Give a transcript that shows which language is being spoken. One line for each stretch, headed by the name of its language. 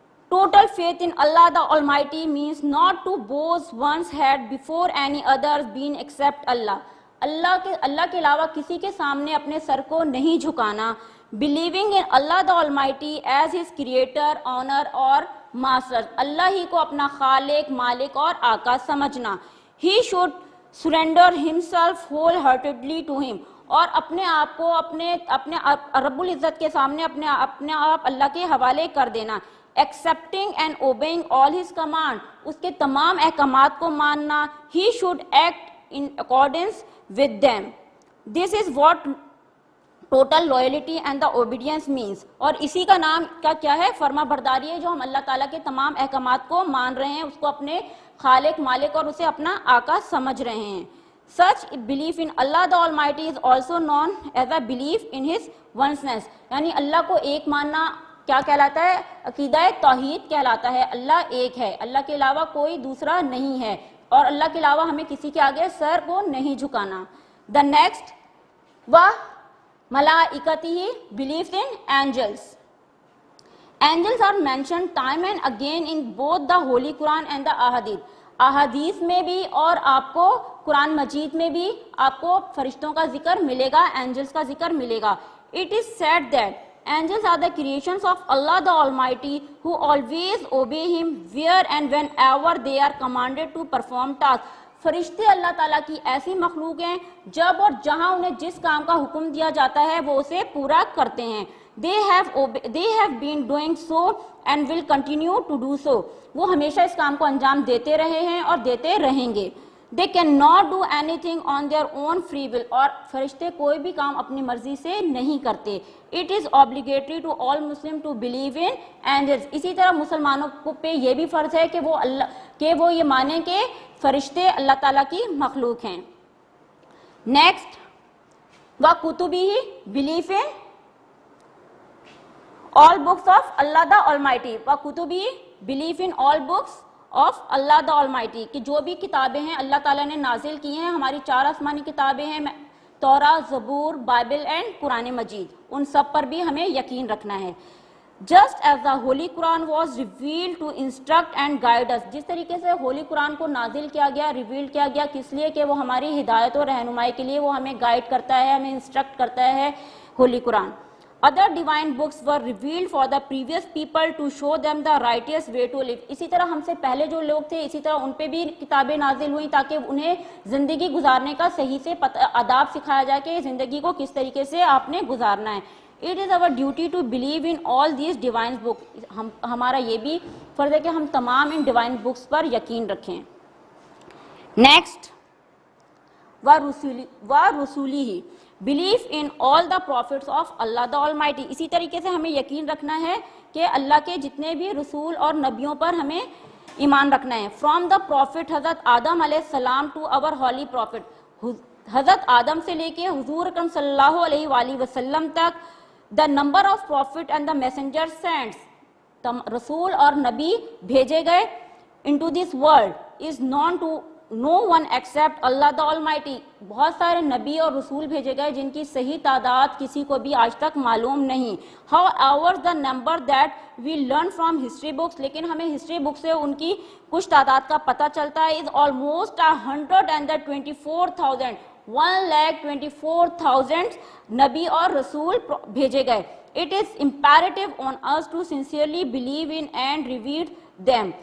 English: Total faith in Allah the Almighty means not to boast one's head before any others being except Allah.
Urdu: اللہ کے علاوہ کسی کے سامنے اپنے سر کو نہیں جھکانا.
English: Believing in Allah the Almighty as his creator, owner اور master.
Urdu: اللہ ہی کو اپنا خالق، مالک اور آقا سمجھنا.
English: He should surrender himself wholeheartedly to him.
Urdu: اور اپنے آپ کو اپنے رب العزت کے سامنے اپنے آپ اللہ کے حوالے کر دینا.
English: Accepting and obeying all his command.
Urdu: اس کے تمام احکامات کو ماننا.
English: He should act in accordance with them. This is what total loyalty and the obedience means.
Urdu: اور اسی کا نام کیا ہے؟ فرما برداری ہے. جو ہم اللہ تعالیٰ کے تمام احکامات کو مان رہے ہیں، اس کو اپنے خالق، مالک اور اسے اپنا آقا سمجھ رہے ہیں.
English: Such belief in Allah the Almighty is also known as a belief in his oneness.
Urdu: یعنی اللہ کو ایک ماننا کیا کہلاتا ہے؟ عقیدہ توحید کہلاتا ہے. اللہ ایک ہے، اللہ کے علاوہ کوئی دوسرا نہیں ہے، اور اللہ کے علاوہ ہمیں کسی کے آگے سر کو نہیں جھکانا.
English: The next, و ملائکتہ، belief in angels. Angels are mentioned time and again in both the Holy Quran and the Ahadith.
Urdu: احادیث میں بھی اور آپ کو قرآن مجید میں بھی آپ کو فرشتوں کا ذکر ملے گا، اینجلس کا ذکر ملے گا.
English: It is said that Angels are the creations of Allah the Almighty, who always obey Him where and whenever they are commanded to perform tasks.
Urdu: فرشتے اللہ تعالیٰ کی ایسی مخلوق ہیں جب اور جہاں انہیں جس کام کا حکم دیا جاتا ہے وہ اسے پورا کرتے ہیں.
English: They have been doing so and will continue to do so.
Urdu: وہ ہمیشہ اس کام کو انجام دیتے رہے ہیں اور دیتے رہیں گے.
English: They cannot do anything on their own free will.
Urdu: اور فرشتے کوئی بھی کام اپنی مرضی سے نہیں کرتے.
English: It is obligatory to all Muslims to believe in angels.
Urdu: اسی طرح مسلمانوں پہ یہ بھی فرض ہے کہ وہ یہ مانیں کہ فرشتے اللہ تعالیٰ کی مخلوق ہیں.
English: Next وَكُتُبِهِ, belief in all books of Allah the Almighty.
Urdu: وَكُتُبِهِ,
English: belief in all books of Allah the Almighty,
Urdu: کہ جو بھی کتابیں ہیں اللہ تعالیٰ نے نازل کی ہیں, ہماری 4 آسمانی کتابیں ہیں, تورات, زبور, بائبل اینڈ قرآن مجید, ان سب پر بھی ہمیں یقین رکھنا ہے.
English: Just as the Holy Quran was revealed to instruct and guide us,
Urdu: جس طریقے سے ہولی قرآن کو نازل کیا گیا, ریویل کیا گیا, کس لیے کہ وہ ہماری ہدایت اور رہنمائی کے لیے وہ ہمیں گائیڈ کرتا ہے, ہمیں انسٹرکٹ کرتا ہے ہولی قرآن.
English: Other divine books were revealed for the previous people to show them the righteous way to live.
Urdu: اسی طرح ہم سے پہلے جو لوگ تھے اسی طرح ان پہ بھی کتابیں نازل ہوئیں تاکہ انہیں زندگی گزارنے کا صحیح سے آداب سکھایا جائے کہ زندگی کو کس طریقے سے آپ نے گزارنا ہے.
English: It is our duty to believe in all these divine books.
Urdu: ہمارا یہ بھی فرض ہے کہ ہم تمام ان ڈیوائن بکس پر یقین رکھیں.
English: Next وَرُسُولِهِ, belief in all the prophets of Allah the Almighty.
Urdu: اسی طریقے سے ہمیں یقین رکھنا ہے کہ اللہ کے جتنے بھی رسول اور نبیوں پر ہمیں ایمان رکھنا ہے.
English: From the prophet
Urdu: حضرت آدم علیہ السلام to our holy prophet, حضرت آدم سے لے کے حضور اکرم صلی اللہ علیہ وآلہ وسلم تک,
English: the number of prophet and the messenger sent,
Urdu: رسول اور نبی بھیجے گئے
English: into this world is known to no one except Allah the Almighty.
Urdu: بہت سارے نبی اور رسول بھیجے گئے جن کی صحیح تعداد کسی کو بھی آج تک معلوم نہیں.
English: However, the number that we learn from history books,
Urdu: لیکن ہمیں ہسٹری بک سے ان کی کچھ تعداد کا پتہ چلتا ہے,
English: is almost 124,000.
Urdu: 1,24,000 نبی اور رسول بھیجے گئے.
English: It is imperative on us to sincerely believe in and revere them.